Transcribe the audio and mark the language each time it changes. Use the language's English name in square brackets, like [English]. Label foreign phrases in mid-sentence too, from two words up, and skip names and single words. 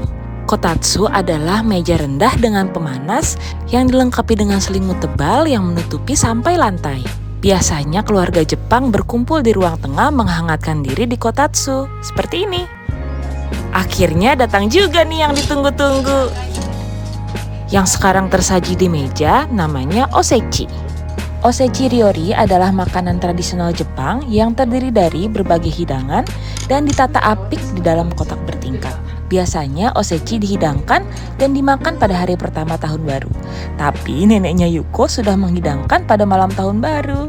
[Indonesian] Kotatsu adalah meja rendah dengan pemanas yang dilengkapi dengan selimut tebal yang menutupi sampai lantai. Biasanya keluarga Jepang berkumpul di ruang tengah menghangatkan diri di kotatsu, seperti ini. Akhirnya datang juga nih yang ditunggu-tunggu. Yang sekarang tersaji di meja namanya osechi. [Japanese] おせち料理 [Indonesian] adalah makanan tradisional Jepang yang terdiri dari berbagai hidangan dan ditata apik di dalam kotak bertingkat. Biasanya osechi dihidangkan dan dimakan pada hari pertama tahun baru. Tapi neneknya Yuko sudah menghidangkan pada malam tahun baru.